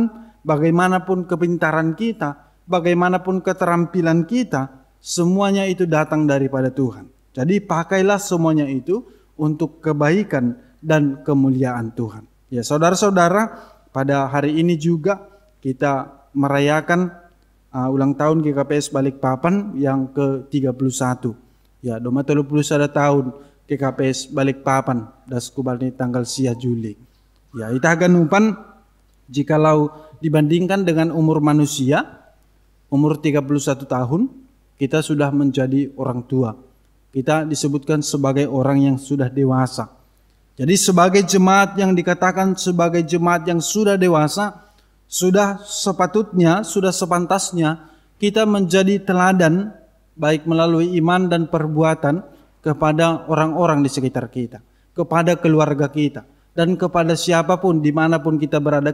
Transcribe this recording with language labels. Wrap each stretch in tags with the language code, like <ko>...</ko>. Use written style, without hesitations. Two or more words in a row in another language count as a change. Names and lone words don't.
<id>Bagaimanapun kepintaran kita, bagaimanapun keterampilan kita, semuanya itu datang daripada Tuhan. Jadi pakailah semuanya itu untuk kebaikan dan kemuliaan Tuhan. Ya, saudara-saudara, pada hari ini juga kita merayakan ulang tahun GKPS Balikpapan yang ke-31. Ya, doma 31 tahun GKPS Balikpapan daskubalni tanggal 10 Juli. Ya,</id> <smr>ita ganupan</smr> <id>jikalau dibandingkan dengan umur manusia, umur 31 tahun, kita sudah menjadi orang tua. Kita disebutkan sebagai orang yang sudah dewasa. Jadi sebagai jemaat yang dikatakan sebagai jemaat yang sudah dewasa, sudah sepatutnya, sudah sepantasnya kita menjadi teladan baik melalui iman dan perbuatan kepada orang-orang di sekitar kita, kepada keluarga kita, dan kepada siapapun dimanapun kita berada.</id>